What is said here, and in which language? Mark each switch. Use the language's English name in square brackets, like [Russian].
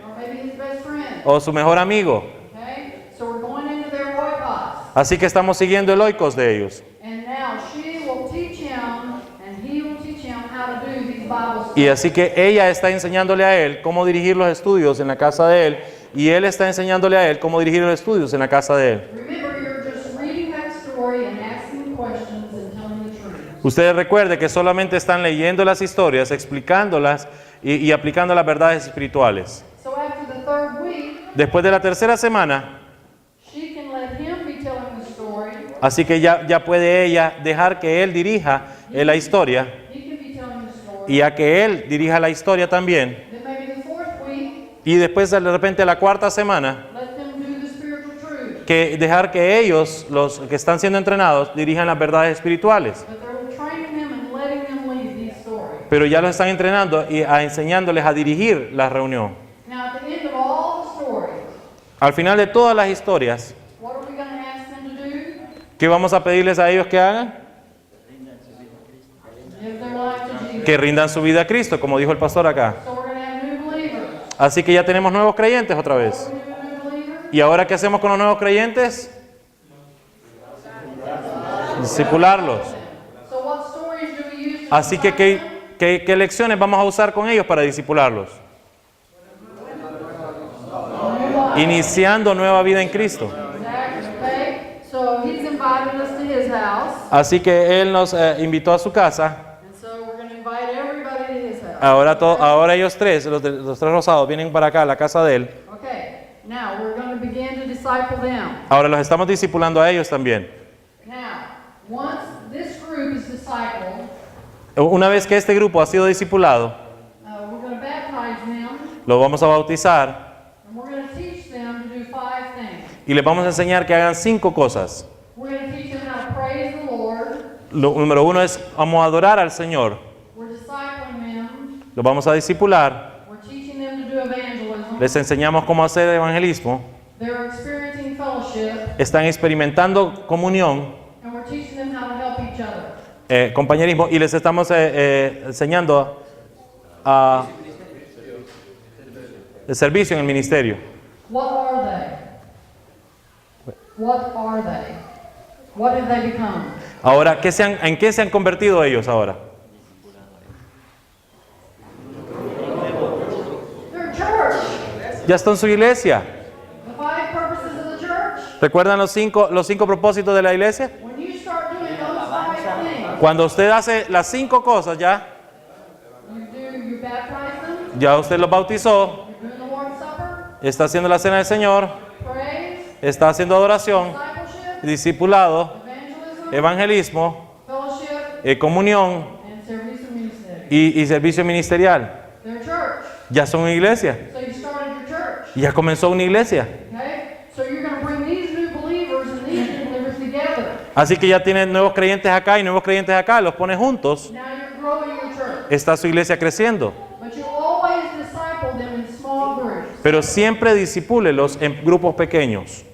[English] Or maybe his best friend. [Spanish] o su mejor amigo. [English] Okay? So we're going into their oikos. [Spanish] Así que estamos siguiendo el oikos de ellos. [English] And now she will teach him, and he will teach him how to do these Bible studies. [Spanish] Y así que ella está enseñándole a él cómo dirigir los estudios en la casa de él y él está enseñándole a él cómo dirigir los estudios en la casa de él. [English] Remember, you're just reading that story and asking questions and telling the truth. [Spanish] Ustedes recuerden que solamente están leyendo las historias, explicándolas y aplicando las verdades espirituales. [English] So after the third week, [Spanish] Después de la tercera semana, [English] she can let him be telling the story. [Spanish] así que ya puede ella dejar que él dirija la historia [English] He can be telling the story. [Spanish] y ya que él dirija la historia también. [English] Then maybe the fourth week, [Spanish] Y después de repente la cuarta semana, [English] let them do the spiritual truth. [Spanish] que dejar que ellos, los que están siendo entrenados, dirijan las verdades espirituales. [English] But they're training them and letting them lead these stories. [Spanish] Pero ya los están entrenando y enseñándoles a dirigir la reunión. [English] Now, at the end of all the stories, [Spanish] Al final de todas las historias, [English] what are we going to ask them to do? [Spanish] ¿qué vamos a pedirles a ellos que hagan? [English] Give their life to Jesus. [Spanish] Que rindan su vida a Cristo, como dijo el pastor acá. [English] So we're going to have new believers. [Spanish] Así que ya tenemos nuevos creyentes otra [English] What [Spanish] vez. [English] do we do with new believers? [Spanish] ¿Y ahora qué hacemos con los nuevos creyentes? Discipularlos. [English] So what stories do we use to [Spanish] Así que, [English] disciple them? [Spanish] ¿qué lecciones vamos a usar con ellos para discipularlos? Iniciando nueva vida en Cristo. [English] Exactly. Okay. So he's invited us to his house. [Spanish] Así que Él nos invitó a su casa. [English] And so we're going to invite everybody to his house. [Spanish] Ahora ellos tres, los tres rosados, vienen para acá, a la casa de Él. [English] Okay. Now we're going to begin to disciple them. [Spanish] Ahora los estamos discipulando a ellos también. [English] Now, once this group is discipled, [Spanish] Una vez que este grupo ha sido discipulado, [English] we're going to baptize them, [Spanish] los vamos a bautizar [English] and we're going to teach them to do 5 things. [Spanish] y les vamos a enseñar que hagan 5 cosas. [English] We're going to teach them how to praise the Lord. [Spanish] Número 1 es, vamos a adorar al Señor. [English] We're discipling them. [Spanish] Los vamos a discipular. [English] We're teaching them to do evangelism. [Spanish] Les enseñamos cómo hacer evangelismo. [English] They're experiencing fellowship, [Spanish] Están experimentando comunión, [English] and we're teaching them how to help each other. [Spanish] compañerismo, y les estamos enseñando el servicio en el ministerio. [English] What are they? What are they? What have they become? [Spanish] Ahora, ¿en qué se han convertido ellos ahora? [English] They're a church. [Spanish] Ya están en su iglesia. [English] The 5 purposes of the church. [Spanish] ¿Recuerdan los cinco propósitos de la iglesia? [English] When you start doing those 5 things, [Spanish] Cuando usted hace las 5 cosas [English] you baptize them, [Spanish] ya usted los bautizó, [English] you're doing the Lord's Supper, [Spanish] está haciendo la cena del Señor, [English] praise, [Spanish] está haciendo adoración, [English] discipleship, [Spanish] discipulado, [English] evangelism, [Spanish] evangelismo, [English] fellowship, [Spanish] comunión [English] and service ministry. [Spanish] y servicio ministerial. [English] They're a church. [Spanish] Ya son una iglesia. [English] So you started your church. [Spanish] Y ya comenzó una iglesia. [English] Okay? So you're going to bring these new believers and these new believers together. [Spanish] Así que ya tienen nuevos creyentes acá y nuevos creyentes acá, los pone juntos. [English] Now you're growing your church. [Spanish] Está su iglesia creciendo. [English] But you always disciple them in small groups, [Spanish] Pero siempre disipúlelos en grupos pequeños